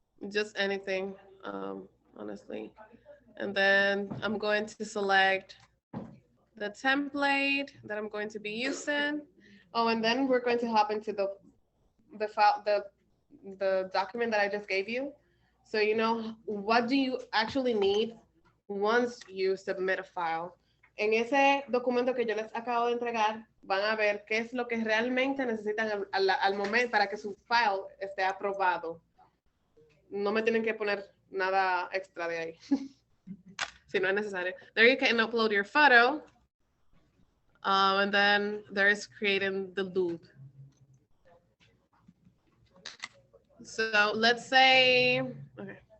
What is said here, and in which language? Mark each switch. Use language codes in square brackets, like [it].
[en] Just anything, honestly. And then I'm going to select the template that I'm going to be using. Oh, and then we're going to hop into the file, the document that I just gave you. So you know, what do you actually need once you submit a file? [es] En ese documento que yo les acabo de entregar, van a ver qué es lo que realmente necesitan al momento para que su file esté aprobado. No me tienen que poner nada extra de ahí. Si no es necesario. [en] There you can upload your photo. And then there is creating the loop. So let's say, okay.